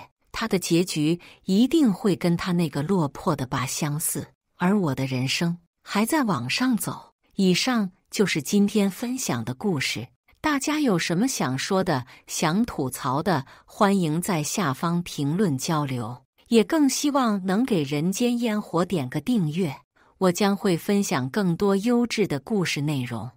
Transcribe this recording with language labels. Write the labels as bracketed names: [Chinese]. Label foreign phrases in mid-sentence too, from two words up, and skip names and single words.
[Chinese] 他的結局一定會跟他那個落魄的爸相似，而我的人生還在往上走。以上就是今天分享的故事。大家有什麼想說的、想吐槽的，歡迎在下方評論交流。也更希望能給人間煙火點個訂閱，我將會分享更多優質的故事內容。